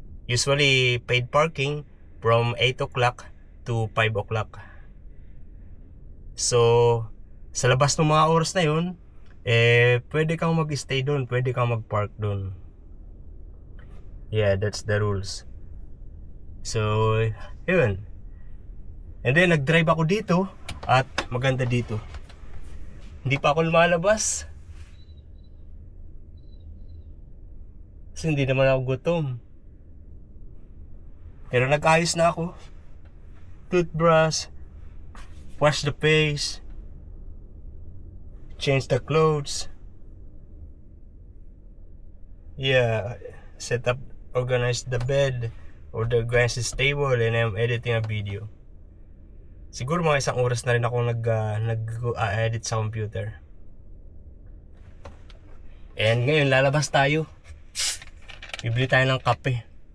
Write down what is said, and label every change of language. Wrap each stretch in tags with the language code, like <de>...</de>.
<en>Usually paid parking from 8 o'clock to 5 o'clock.</en> <tl>So sa labas ng mga oras na yun, pwede kang mag-stay doon, pwede kang mag-park doon.</tl> <en>Yeah, that's the rules.</en> <tl>So yun. And then nag-drive ako dito at maganda dito. Hindi pa ako lumalabas kasi hindi naman ako gutom. Pero nag-ayos na ako.</tl> <en>Toothbrush, wash the face, change the clothes. Yeah, set up, organize the bed, or the grass is stable and I'm editing a video.</en> <tl>Siguro mga isang oras na rin ako nag-edit sa computer. And ngayon lalabas tayo. Bibili tayo ng kape.</tl>